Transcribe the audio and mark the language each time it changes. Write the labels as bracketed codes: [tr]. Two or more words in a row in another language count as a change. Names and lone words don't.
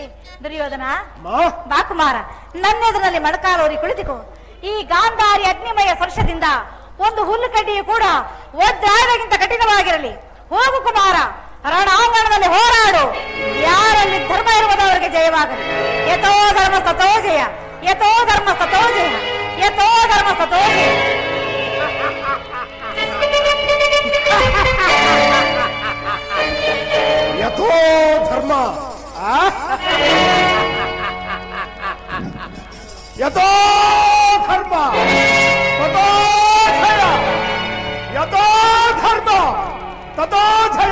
[kn] ದುರ್ಯೋಧನ, ಬಾ ಕುಮಾರ, ನನ್ನೆದುರಲ್ಲಿ ಮೊಣಕಾಲೂರಿ ಕುಳಿತುಕೋ. ಈ ಗಾಂಧಾರಿ ಅಗ್ನಿಮಯ ಸ್ಪರ್ಶದಿಂದ ಒಂದು ಹುಲ್ಲು ಕಡ್ಡಿಯು ಕೂಡ ವಜ್ರಾಯುಧಕ್ಕಿಂತ ಕಠಿಣವಾಗಿರಲಿ. ಹೋಗು ಕುಮಾರ, ರಣಾಂಗಣದಲ್ಲಿ ಹೋರಾಡು. ಯಾರಲ್ಲಿ ಧರ್ಮ ಇರುವುದು ಅವರಿಗೆ ಜಯವಾಗಲಿ. [sa] ಯಥೋ ಧರ್ಮ ತಥೋ ಜಯ, ಯಥೋ ಧರ್ಮ ತಥೋ ಜಯ, ಯಥೋ ಧರ್ಮ ತಥೋ ಜಯ. ಯಥೋ ಧರ್ಮ ಯಥೋ ಧರ್ಮ ತಥೋ ಜಯ, ಯಥೋ ಧರ್ಮ ತಥೋ ಜಯ.